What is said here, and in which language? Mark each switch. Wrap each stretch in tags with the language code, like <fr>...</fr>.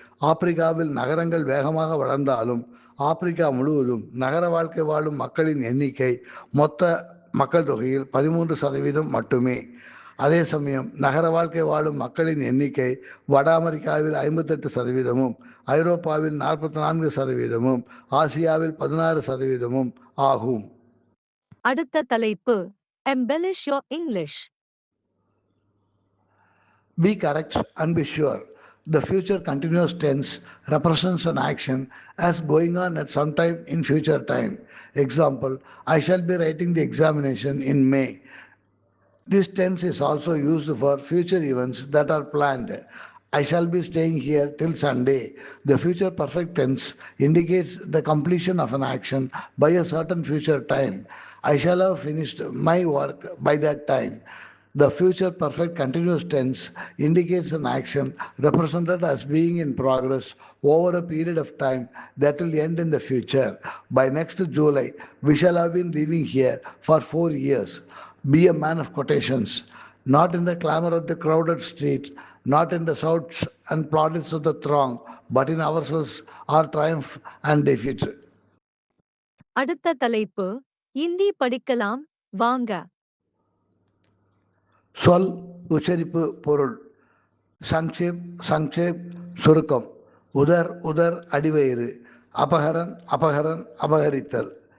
<ta>ஆப்பிரிக்காவில் நகரங்கள் வேகமாக வளர்ந்தாலும் ஆப்பிரிக்கா முழுவதும் நகர வாழ்க்கை வாழும் மக்களின் எண்ணிக்கை மொத்த மக்கள் தொகையில் 13% மட்டுமே. அதே சமயம் நகர வாழ்க்கை வாழும் மக்களின் எண்ணிக்கை வட அமெரிக்காவில் 58%, ஐரோப்பாவில் 44%, ஆசியாவில் 16% ஆகும். அடுத்த தலைப்பு</ta> <en>embellish your English. Be correct and be sure. The future continuous tense represents an action as going on at some time in future time. Example, I shall be writing the examination in May. This tense is also used for future events that are planned. I shall be staying here till Sunday. The future perfect tense indicates the completion of an action by a certain future time. I shall have finished my work by that time. The future perfect continuous tense indicates an action represented as being in progress over a period of time that will end in the future. By next July, we shall have been living here for 4 years. Be a man of quotations, not in the clamor of the crowded street, not in the shouts and plaudits of the throng, but in ourselves, our triumph and defeat.</en> <ta>அடுத்த தலைப்பு இந்தி படிக்கலாம் வாங்க. சொல், உச்சரிப்பு, பொருள். சங்ஷேப், சங்ஷேப், சுருக்கம். உதர், உதர், அடிவயிறு. அபகரன், அபகரன், அபகரித்தல்.</ta>